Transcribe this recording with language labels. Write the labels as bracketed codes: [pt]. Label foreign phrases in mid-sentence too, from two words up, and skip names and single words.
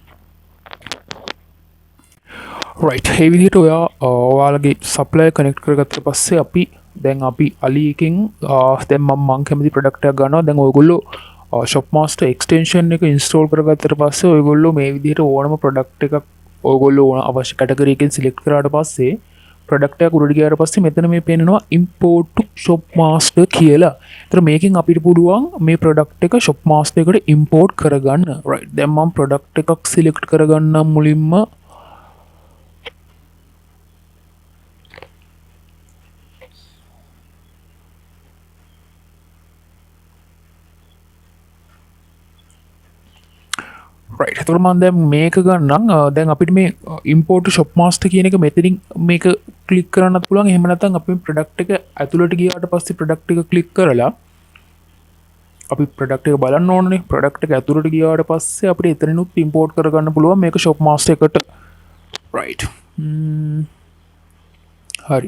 [si] රයිට්, ඒ විදිහට ඔයාලගේ [en] supplier connect [si] කරගත්තට පස්සේ අපි අලි එකෙන් දැන් මම කැමති ප්‍රොඩක්ට් එකක් ගන්නවා. දැන් ඔයගොල්ලෝ ෂොප් මාස්ටර් එක්ස්ටෙන්ෂන් එක ඉන්ස්ටෝල් කරගත්තට පස්සේ ඔයගොල්ලෝ මේ විදිහට ඕනම ප්‍රොඩක්ට් එකක් ඔයගොල්ලෝ ඕන අවශ්‍ය කැටගරි එකෙන් සිලෙක්ට් කරාට පස්සේ ප්‍රොඩක්ට් එක උඩට ගියාට පස්සේ මෙතන මේ පේනවා [en] import to shop master [si] කියලා. ඒතර මේකෙන් අපිට පුළුවන් මේ ප්‍රොඩක්ට් එක shop master එකට import කරගන්න. right, දැන් මම ප්‍රොඩක්ට් එකක් සිලෙක්ට් කරගන්නම් මුලින්ම. right, එතකොට මම දැන් මේක ගන්නම්. දැන් අපිට මේ [en] import to shop master [si] කියන එක මෙතනින් මේක ක්ලික් කරන්නත් පුළුවන්. එහෙම නැත්නම් අපි ප්‍රොඩක්ට් එක ඇතුළට ගියාට පස්සේ ප්‍රොඩක්ට් එක ක්ලික් කරලා අපි ප්‍රොඩක්ට් එක බලන්න ඕනනේ. ප්‍රොඩක්ට් එක ඇතුළට ගියාට පස්සේ අපිට එතනිනුත් import කරගන්න පුළුවන් මේක shop master එකට. right, හරි.